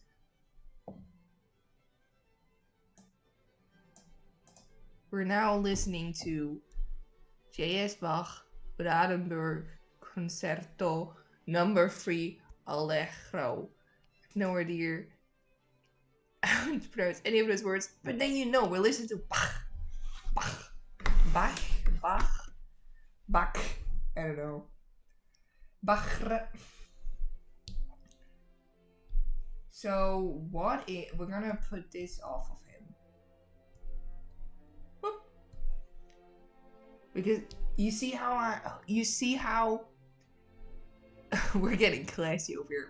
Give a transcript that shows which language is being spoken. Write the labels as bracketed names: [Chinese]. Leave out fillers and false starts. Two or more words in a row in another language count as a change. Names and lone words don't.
[English] We're now listening to J.S. Bach, Brandenburg Concerto Number 3 Allegro. No idea how to pronounce any of those words, but then you know we're listening to Bach. Bach. Bach. Bach. Bach. I don't know. Bach. So what if we're gonna put this off of him? Whoop. Because you see how we're getting classy over here.